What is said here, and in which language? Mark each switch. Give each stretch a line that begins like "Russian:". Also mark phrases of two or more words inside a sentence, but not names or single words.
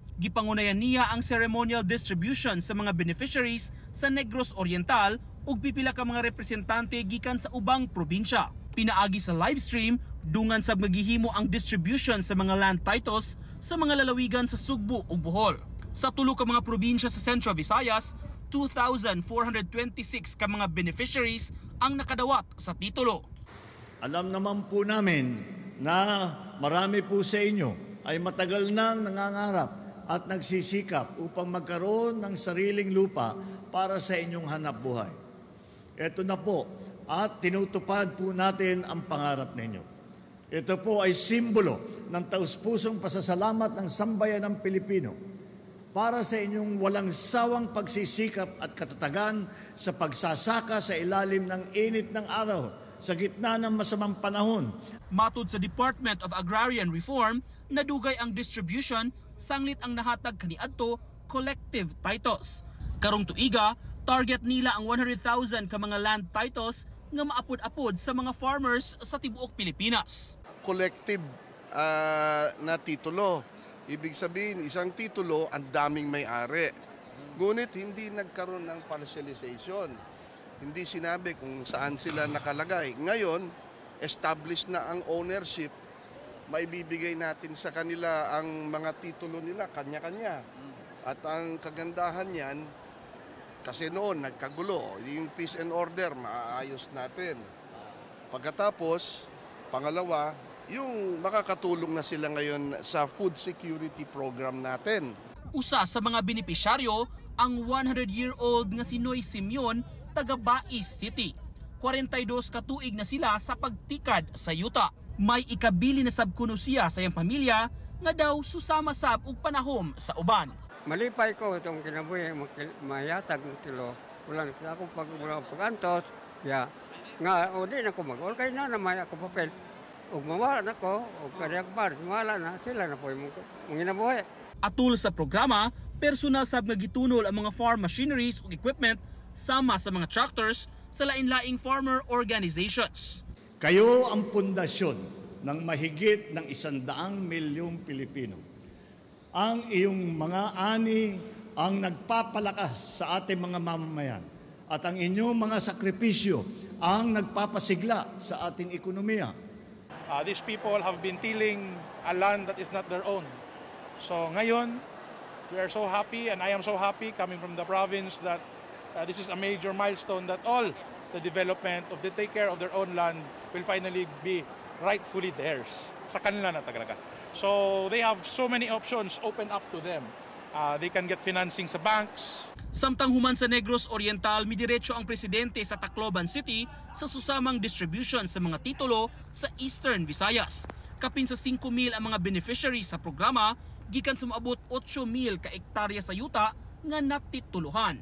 Cebuano: Gipangunayan niya ang
English: ceremonial distribution
Cebuano: sa mga beneficiaries sa Negros Oriental ug pipila ka mga representante gikan sa ubang probinsya. Pinaagi sa livestream, dungan sa maghihimo ang distribution sa mga
English: land titles
Cebuano: sa mga lalawigan sa Sugbo ug Bohol. Sa tulo ka mga probinsya sa Central Visayas, 2,426 ka mga beneficiaries ang nakadawat sa titulo.
Filipino: Alam naman po namin na marami po sa inyo ay matagal nang nangangarap at nagsisikap upang magkaroon ng sariling lupa para sa inyong hanapbuhay. Ito na po at tinutupad po natin ang pangarap ninyo. Ito po ay simbolo ng taus-pusong pasasalamat ng sambayan ng Pilipino para sa inyong walang sawang pagsisikap at katatagan sa pagsasaka sa ilalim ng init ng araw sa gitna ng masamang panahon.
Cebuano: Matud sa Department of Agrarian Reform, nadugay ang distribution sanglit ang nahatag kaniadto
English: collective titles.
Cebuano: Karong tuiga, target nila ang 100,000 ka mga
English: land titles
Cebuano: nga maapod-apod sa mga farmers sa tibuok Pilipinas.
Filipino: Collective na titulo. Ibig sabihin, isang titulo, ang daming may-ari. Ngunit hindi nagkaroon ng partialization. Hindi sinabi kung saan sila nakalagay. Ngayon, established na ang ownership, maibibigay natin sa kanila ang mga titulo nila, kanya-kanya. At ang kagandahan niyan, kasi noon nagkagulo, yung
English: peace and order,
Filipino: maayos natin. Pagkatapos, pangalawa, yung makakatulong na sila ngayon sa
English: food security program
Filipino: natin.
Cebuano: Usa sa mga benepisyaryo, ang 100-year-old nga si Noy Simeon, taga Bais City. 42 katuig na sila sa pagtikad sa yuta. May ikabili na sabkuno siya sa iyang pamilya nga daw susama sab og panahom sa uban. Malipay ko itong kinabuhi, mayatag ng tilo. Wala na akong pag-antos. Nga, o di na ko mag-all kay na may ako papel. Ug mawala na ko, ug kadiyang par, mawala na,
Filipino: sila na po yung
Cebuano: ginabuhi. Atul sa programa, personal sab nga gitunol ang mga
English: farm machineries
Cebuano: ug equipment sama sa mga tractors sa lain-laing
English: farmer organizations.
Filipino: Kayo ang pundasyon ng mahigit ng 100 milyong Pilipino. Ang iyong mga ani ang nagpapalakas sa ating mga mamamayan at ang inyong mga sakripisyo ang nagpapasigla sa ating ekonomiya.
English: These people have been tilling a land that is not their own. So ngayon, we are so happy and I am so happy coming from the province that this is a major milestone that all the development of the take care of their own land will finally be rightfully theirs.
Filipino: Sa kanila na talaga.
English: So they have so many options open up to them. They can get financing sa banks.
Cebuano: Samtang human sa Negros Oriental, midiretso ang presidente sa Tacloban City sa susamang distribution sa mga titulo sa Eastern Visayas. Kapin sa 5,000 ang mga beneficiaries sa programa, gikan sa maabot 8,000 ka ektarya sa yuta nga natituluhan.